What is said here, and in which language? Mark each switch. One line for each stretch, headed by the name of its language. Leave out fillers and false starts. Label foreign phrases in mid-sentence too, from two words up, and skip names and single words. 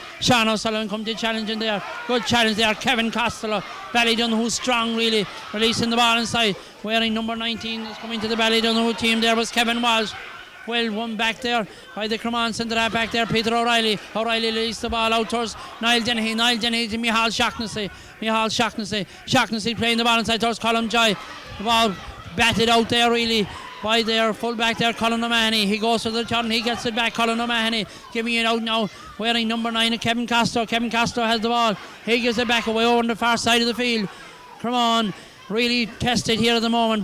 English: Sean O'Sullivan coming to challenge him there. Good challenge there. Kevin Costello. Ballydonoghue strong really. Releasing the ball inside. Wearing number 19 is coming to the Ballydonoghue team. There was Kevin Walsh. Well, one back there by the Cromane centre half back there, Peter O'Reilly. O'Reilly released the ball out towards Niall Dennehy. Niall Dennehy to Micheál O'Shaughnessy. Micheál O'Shaughnessy. O'Shaughnessy playing the ball inside towards Colm Joy. The ball batted out there really by their full back there, Colin O'Mahony. He goes to the turn, he gets it back. Colin O'Mahony giving it out now, wearing number 9 of Kevin Costello. Kevin Costello has the ball. He gives it back away over on the far side of the field. Cromane really tested here at the moment.